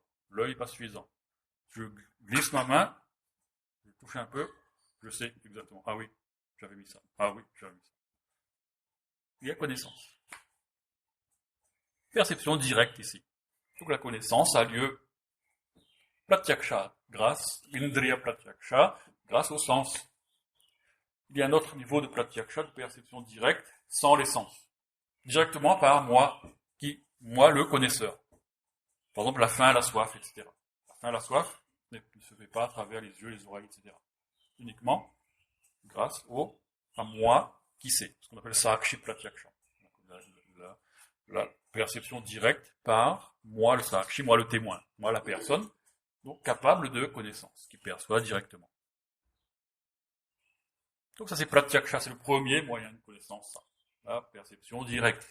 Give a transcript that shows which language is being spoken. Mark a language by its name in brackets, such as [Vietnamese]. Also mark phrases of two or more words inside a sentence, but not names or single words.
[French] L'œil n'est pas suffisant. Je glisse ma main, je touche un peu, je sais exactement. Ah oui, j'avais mis ça. Ah oui, j'avais mis ça. Il y a connaissance. Perception directe ici. Donc la connaissance a lieu [Sanskrit] प्रत्यक्ष, इन्द्रिय प्रत्यक्ष, [French] grâce au sens. Il y a un autre niveau de pratyaksha, de perception directe, sans les sens. Directement par moi, moi le connaisseur. Par exemple, la faim, la soif, etc. La faim, la soif ne se fait pas à travers les yeux, les oreilles, etc. Uniquement grâce à moi qui sais, ce qu'on appelle [Sanskrit] साक्षि प्रत्यक्ष. [French] La perception directe par moi le sakshi, moi le témoin, moi la personne, donc capable de connaissance, qui perçoit directement. Donc ça c'est pratyaksha, c'est le premier moyen de connaissance, ça, la perception directe.